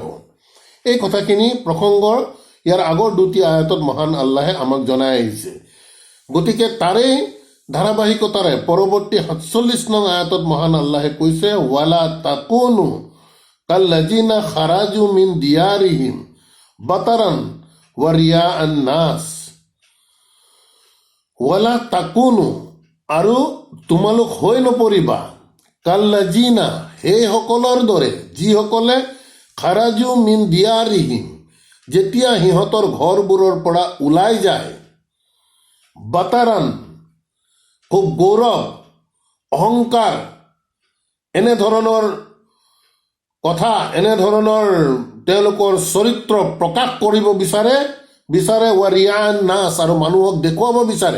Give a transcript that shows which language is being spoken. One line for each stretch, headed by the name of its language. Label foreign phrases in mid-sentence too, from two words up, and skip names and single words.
Assamese: এই কথাখিনি প্ৰসংগৰ ইয়াৰ আগৰ 2টি আয়াতত মহান আল্লাহে আমাক জনাই আহিছে। গতিকে তাৰে ধাৰাবাহিকতাৰে পৰৱৰ্তী 47 নং আয়াতত মহান আল্লাহে কৈছে
Arabic: ولا تكونوا كالذين خرجوا من ديارهم بطرا ورئاء الناس. ولا تكونوا
Assamese: আৰু তোমালোক হৈ নপৰিবা কাল্লাজিনা সেইসকলৰ দৰে যিসকলে
Arabic: خرجوا من ديارهم
Assamese: যেতিয়া সিহঁতৰ ঘৰবোৰৰ পৰা ওলাই যায় বাটাৰান খুব গৌৰৱ অহংকাৰ এনেধৰণৰ কথা এনেধৰণৰ তেওঁলোকৰ চৰিত্ৰ প্ৰকাশ কৰিব বিচাৰে
Arabic: ورئاء الناس
Assamese: আৰু মানুহক দেখুৱাব বিচাৰে।